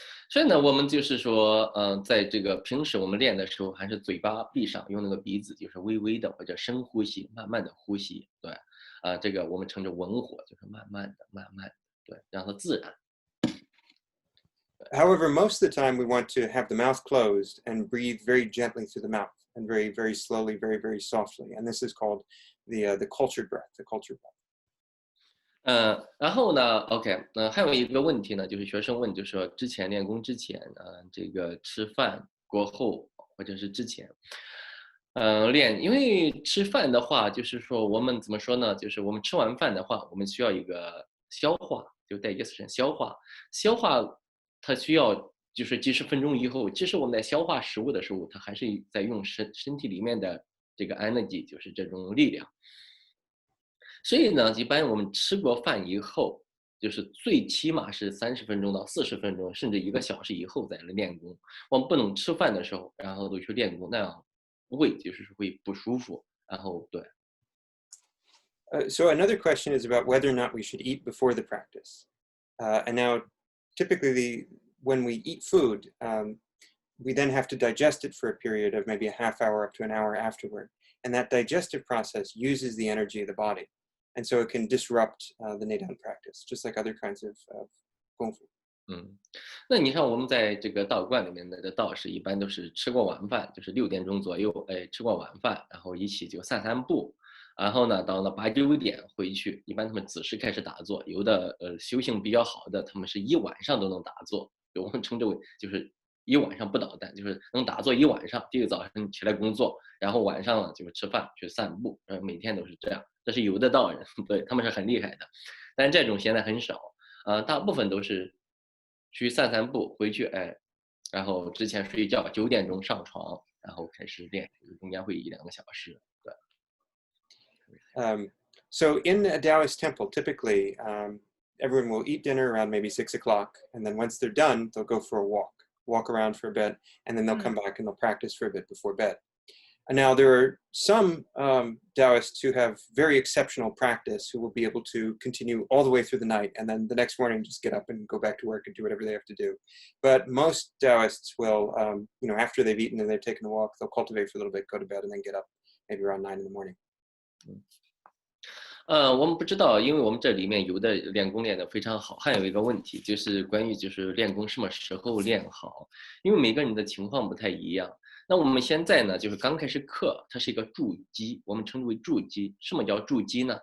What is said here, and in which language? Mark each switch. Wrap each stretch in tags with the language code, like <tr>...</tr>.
<zh>所以呢，我们就是说，在这个平时我们练的时候，还是嘴巴闭上，用那个鼻子，就是微微的或者深呼吸，慢慢的呼吸，对，这个我们称之文火，就是慢慢的，慢慢的，对，让它自然。</zh> <en>However, most of the time we want to have the mouth closed and breathe very gently through the mouth and very, very slowly, very, very softly. And this is called the cultured breath, the cultured breath.</en> <zh>然后呢 ，OK，还有一个问题呢，就是学生问，就是说之前练功之前，这个吃饭过后或者是之前，练，因为吃饭的话，就是说我们怎么说呢？就是我们吃完饭的话，我们需要一个消化，就digestion消化，消化它需要就是几十分钟以后，其实我们在消化食物的时候，它还是在用身体里面的这个 energy，就是这种力量。所以呢，一般我们吃过饭以后，就是最起码是30分钟到40分钟，甚至1个小时以后再来练功。我们不能吃饭的时候，然后都去练功，那样胃就是会不舒服。然后对。</zh> <en>So another question is about whether or not we should eat before the practice. And now, typically, when we eat food, we then have to digest it for a period of maybe a half hour up to an hour afterward. And that digestive process uses the energy of the body. And so it can disrupt the Neidan practice, just like other kinds of Kung Fu.</en> <zh>那你看我们在这个道观里面的道士，一般都是吃过晚饭，就是6点钟左右，吃过晚饭，然后一起就散散步，然后呢，到了8、9点回去，一般他们子时开始打坐，有的修行比较好的，他们是一晚上都能打坐，我们称之为就是一晚上不捣蛋，就是能打坐一晚上，第二个早上起来工作，然后晚上呢就是吃饭去散步，每天都是这样，这是有的道人，对他们是很厉害的，但是这种现在很少，大部分都是去散散步，回去然后之前睡觉，9点钟上床，然后开始练，中间会1、2个小时。对。</zh> <en>So in a Daoist temple, typically everyone will eat dinner around maybe 6 o'clock, and then once they're done, they'll go for a walk around for a bit, and then they'll come back and they'll practice for a bit before bed. And now there are some Daoists who have very exceptional practice who will be able to continue all the way through the night and then the next morning just get up and go back to work and do whatever they have to do. But most Daoists will, after they've eaten and they've taken a walk, they'll cultivate for a little bit, go to bed, and then get up maybe around 9 in the morning.</en> <zh>我们不知道，因为我们这里面有的练功练得非常好，还有一个问题就是关于就是练功什么时候练好，因为每个人的情况不太一样。那我们现在呢，就是刚开始课，它是一个筑基，我们称之为筑基。什么叫筑基呢？</zh>